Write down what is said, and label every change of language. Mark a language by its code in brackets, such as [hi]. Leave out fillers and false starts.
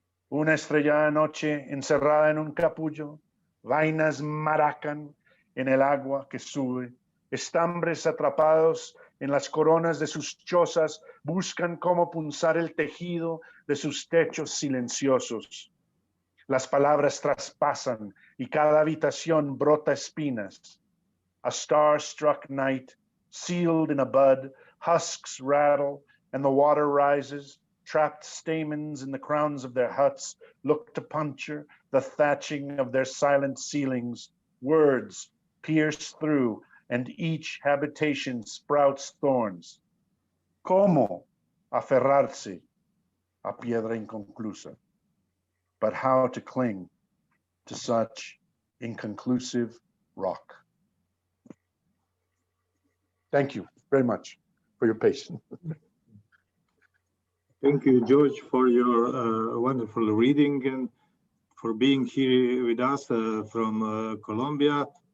[es] Una estrellada noche encerrada en un capullo, vainas maracan en el agua que sube, estambres atrapados en las coronas de sus chozas buscan cómo punzar el tejido de sus techos silenciosos. Las palabras traspasan y cada habitación brota espinas. [en] A star-struck night, sealed in a bud, husks rattle, and the water rises. Trapped stamens in the crowns of their huts look to puncture the thatching of their silent ceilings. Words pierce through, and each habitation sprouts thorns. [es] ¿Cómo aferrarse a piedra inconclusa? [en] But how to cling to such inconclusive rock? Thank you very much for your patience. Thank you, George, for your wonderful reading and for being here with us from Colombia.